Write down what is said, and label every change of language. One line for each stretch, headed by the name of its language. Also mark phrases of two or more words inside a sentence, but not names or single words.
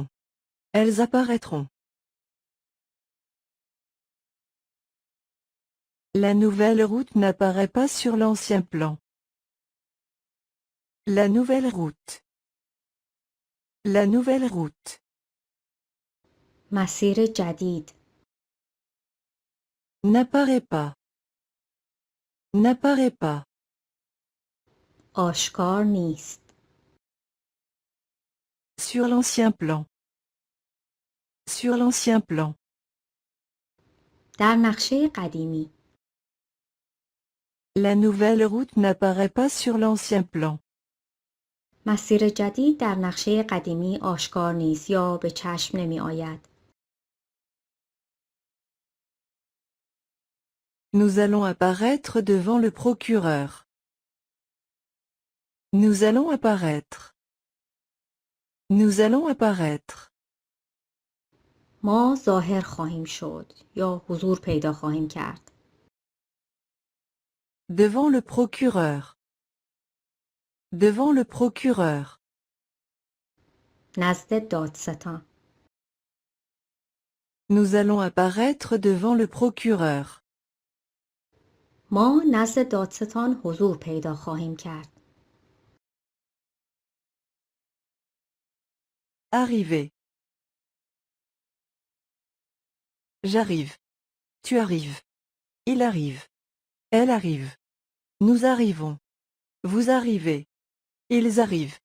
French: Elles apparaîtront. La nouvelle route n'apparaît pas sur l'ancien plan. La nouvelle route. La nouvelle route.
Persian: مسیر جدید.
French: N'apparaît pas. N'apparaît pas.
Persian: آشکار نیست.
French: Sur l'ancien plan. Sur l'ancien plan.
Persian: در نقشه قدیمی.
French: La nouvelle route n'apparaît pas sur l'ancien plan.
Persian: مسیر جدید در نقشه قدیمی آشکار نیست یا به چشم نمی آید.
French: Nous allons apparaître devant le procureur. Nous allons apparaître. Nous allons apparaître.
Persian: ما ظاهر خواهیم شد یا حضور پیدا خواهیم کرد.
French: Devant le procureur. Devant le procureur.
Persian: نزد دادستان.
French: Nous allons apparaître devant le procureur.
Persian: ما نزد دادستان حضور پیدا خواهیم کرد.
French: Arriver. J'arrive. Tu arrives. Il arrive. Elle arrive. Nous arrivons. Vous arrivez. Ils arrivent.